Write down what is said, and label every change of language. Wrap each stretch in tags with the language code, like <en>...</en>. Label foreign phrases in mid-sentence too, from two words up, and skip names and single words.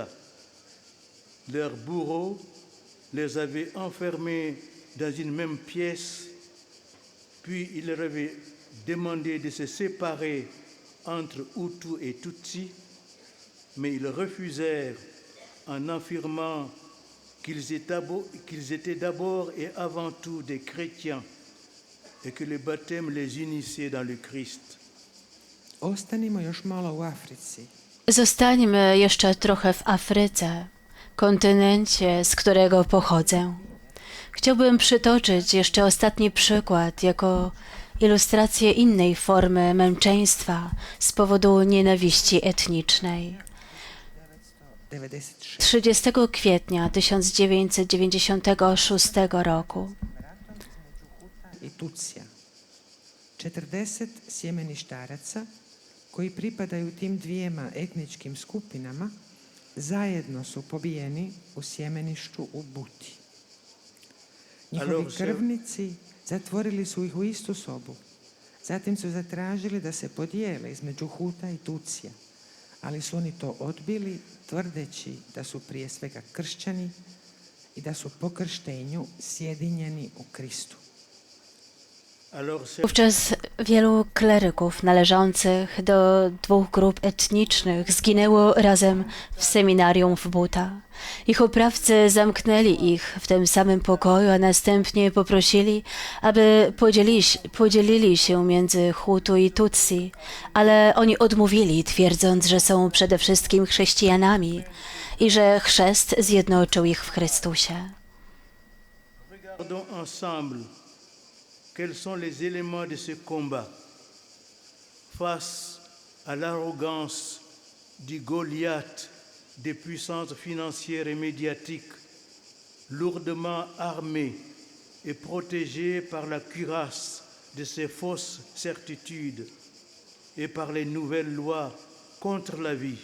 <fr>Leurs bourreaux les avaient enfermés dans une même pièce, puis ils leur avaient demandé de se séparer entre Hutus et Tutsis, mais ils refusèrent en affirmant qu'ils étaient d'abord et avant tout des chrétiens et que le baptême les unissait dans le Christ.</fr> <hr>Ostanimo još malo u Africi.</hr> <pl>Zostańmy jeszcze trochę w Afryce, kontynencie, z którego pochodzę. Chciałbym przytoczyć jeszcze ostatni przykład jako ilustrację innej formy męczeństwa z powodu nienawiści etnicznej. 30 kwietnia 1996 roku</pl> <hr>I Tutsija. 40 sjemeništaraca koji pripadaju tim dvijema etničkim skupinama zajedno su pobijeni u sjemeništu u Buti. Njihovi krvnici zatvorili su ih u istu sobu. Zatim su zatražili da se podijele između Huta i Tutsija, ali su oni to odbili tvrdeći da su prije svega kršćani i da su po krštenju sjedinjeni u Kristu.</hr> <pl>Wówczas wielu kleryków należących do dwóch grup etnicznych zginęło razem w seminarium w Buta. Ich oprawcy zamknęli ich w tym samym pokoju, a następnie poprosili, aby podzielili się między Hutu i Tutsi, ale oni odmówili, twierdząc, że są przede wszystkim chrześcijanami i że chrzest zjednoczył ich w Chrystusie.</pl> <fr>Quels sont les éléments de ce combat face à l'arrogance du Goliath des puissances financières et médiatiques, lourdement armées et protégées par la cuirasse de ces fausses certitudes et par les nouvelles lois contre la vie.</fr>